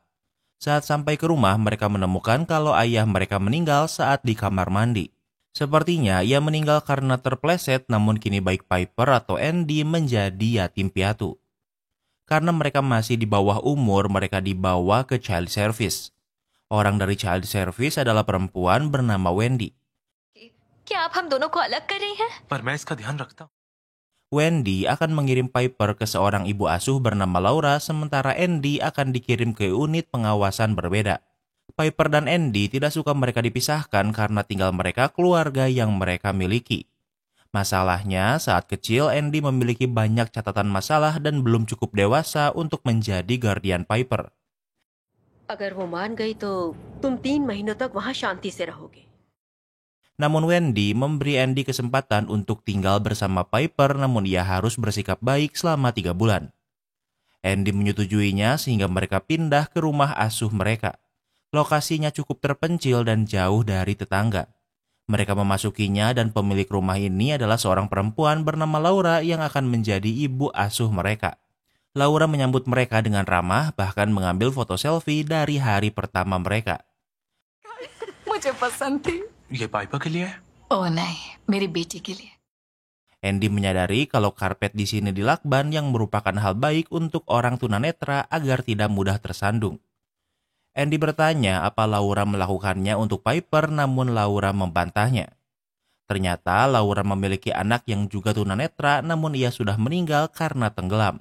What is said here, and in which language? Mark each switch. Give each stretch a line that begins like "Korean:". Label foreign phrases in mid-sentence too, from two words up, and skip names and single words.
Indonesian: Saat sampai ke rumah, mereka menemukan kalau ayah mereka meninggal saat di kamar mandi. Sepertinya ia meninggal karena terpleset, namun kini baik Piper atau Andy menjadi yatim piatu. Karena mereka masih di bawah umur, mereka dibawa ke Child Service. Orang dari Child Service adalah perempuan bernama Wendy.
Hindi: क्या आप हम दोनों को अलग कर रही हैं? पर मैं इसका ध्यान रखता हूँ।
Indonesian: Wendy akan mengirim Piper ke seorang ibu asuh bernama Laura, sementara Andy akan dikirim ke unit pengawasan berbeda. Piper dan Andy tidak suka mereka dipisahkan karena tinggal mereka keluarga yang mereka miliki. Masalahnya, saat kecil Andy memiliki banyak catatan masalah dan belum cukup dewasa untuk menjadi guardian Piper.
Hindi: अगर वो मान गई तो तुम 3 महीनों तक वहाँ शांति से रहोगे।
Indonesian: Namun Wendy memberi Andy kesempatan untuk tinggal bersama Piper, namun ia harus bersikap baik selama 3 bulan. Andy menyetujuinya sehingga mereka pindah ke rumah asuh mereka. Lokasinya cukup terpencil dan jauh dari tetangga. Mereka memasukinya dan pemilik rumah ini adalah seorang perempuan bernama Laura yang akan menjadi ibu asuh mereka. Laura menyambut mereka dengan ramah, bahkan mengambil foto selfie dari hari pertama mereka.
Hindi: मुझे पसंद थी। ये पाइपर के लिए है? ओह नहीं, मेरी बेटी के लिए।
Indonesian: Andy menyadari kalau karpet di sini dilakban yang merupakan hal baik untuk orang tunanetra agar tidak mudah tersandung. Andy bertanya apa Laura melakukannya untuk Piper, namun Laura membantahnya. Ternyata Laura memiliki anak yang juga tunanetra, namun ia sudah meninggal karena tenggelam.